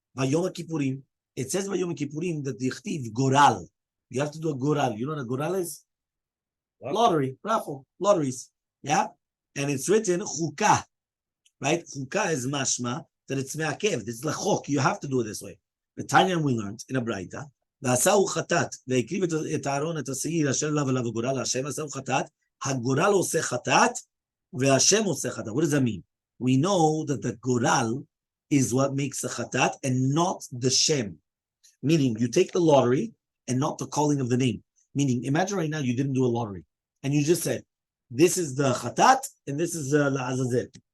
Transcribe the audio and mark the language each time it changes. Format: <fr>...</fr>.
<en>Vayom Kippurim. It says Vayom Kippurim that the yichtiv goral. You have to do a goral. You know what a goral is? Lottery, raffle, lotteries. Yeah? And it's written chukah. Right? Chukah is mashma, that it's me'akev. It's lachok. You have to do it this way.</en> <he>The Tanya we learned in a braita, ועשהו חטאת, והקריב את הארון, את השעיר, אשר אליו אליו הגורל, השם עשהו חטאת, הגורל עושה חטאת, והשם עושה חטאת.</he> <en>What does that mean? We know that the goral is what makes a chatat and not the shem. Meaning, you take the lottery and not the calling of the name. Meaning, imagine right now you didn't do a lottery, and you just said, this is the chatat, and this is la'azazel.</en>